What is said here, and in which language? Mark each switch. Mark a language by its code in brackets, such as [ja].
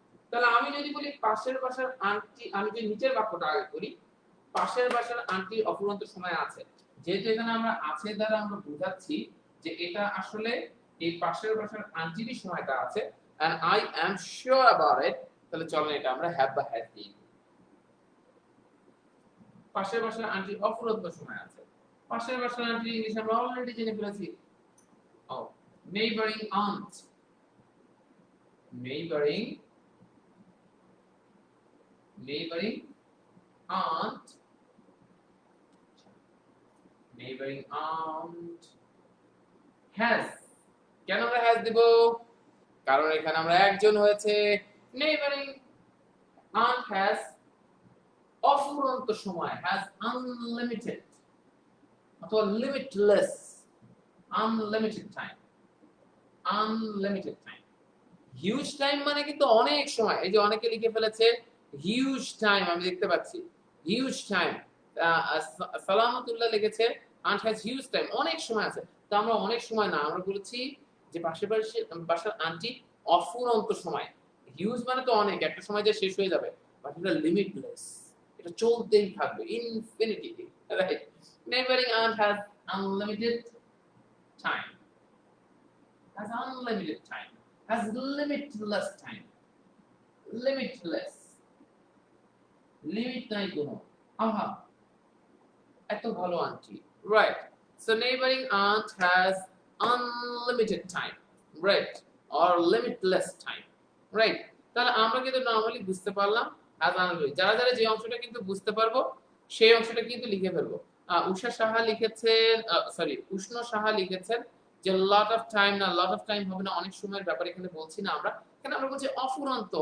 [bn] তাহলে আমি যদি বলি পাশের বাসার আন্টি, আমি যে নিচের বাক্যটা আগে করি, পাশের বাসার আন্টি অফুরন্ত সময় আছে, যেহেতু এখানে আমরা আছে দ্বারা আমরা বোঝাচ্ছি যে এটা আসলে এই পাশের বাসার আন্টিরই সময়টা আছে, [en] and I am sure about it, [bn] তাহলে চলেন এটা আমরা হ্যাভ বা হ্যাজ দিই। পাশের বাসার আন্টির অফুরন্ত সময় আছে, পাশের বাসার আন্টির ইংলিশ আমরা অলরেডি জেনে ফেলেছি। [en] ও, neighboring aunt, neighboring aunt, neighboring aunt has, [bn] কেন আমরা [en] has দিব? [bn] কারণ এখানে আমরা একজন হয়েছে। [en] neighboring aunt has [bn] অফুরন্ত সময়, has unlimited অথবা limitless, [en] unlimited time, unlimited time, [bn] huge time মানে কিন্তু অনেক সময়। এই যে অনেকে লিখে ফেলেছে হিউজ টাইম, আমি দেখতে পাচ্ছি হিউজ টাইম। সালামতুল্লাহ লিখেছে [en] aunt has huge time, [bn] অনেক সময় আছে। তো আমরা অনেক সময় না, আমরা বলেছি যে পাশের বাসার আন্টি অফুরন্ত সময়। হিউজ মানে তো অনেক, একটা সময় যে শেষ হয়ে যাবে, বাট এটা লিমিটলেস, এটা চলতেই থাকবে infinity, right? [en] neighbouring aunt has unlimited time, has unlimited time, has limitless time, limitless, limit [bn] নাই কোনো। আহা, এত ভালো aunty, right? [en] So neighboring aunt has unlimited time, right? Or limitless time, right? [bn] তাহলে আমরা কিন্তু নরমালি বুঝতে পারলাম [en] has unlimited, [bn] যারা যারা যে অংশটা কিন্তু বুঝতে পারবো সেই অংশটা কিন্তু লিখে ফেলবো। উষা সাহা লিখেছেন, সরি উষ্ণ সাহা লিখেছেন যে [en] lot of time, [bn] না লট অফ টাইম হবে না, অনেক সময়ের ব্যাপার এখানে বলছি না আমরা, এখানে আমরা বলছি অফুরন্ত।